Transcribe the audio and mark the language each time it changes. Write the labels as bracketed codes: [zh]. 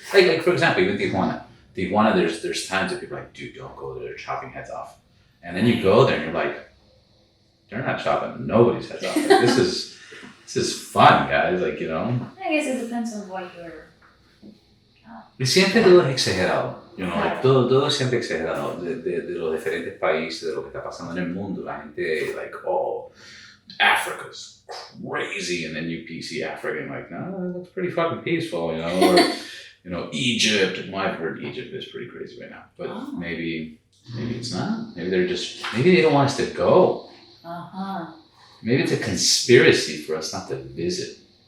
[en] Like for example, even Tijuana. There's times that people are like, dude, don't go there. They're chopping heads off. And then you go there and you're like, they're not chopping nobody's heads off. Like, this is fun, guys. Like, you know. I guess it depends on what you're. [es] Y siempre lo exagerado. [en] You know, like, [es] Claro. todo es siempre exagerado de los diferentes países, de lo que está pasando en el mundo. La gente, [en] like, oh, Africa's crazy, and then you see Africa and like, no, that's pretty fucking peaceful, you know, or you know, Egypt. Well, I've heard Egypt is pretty crazy right now, but maybe it's not. Maybe maybe they don't want us to go. Maybe it's a conspiracy for us not to visit.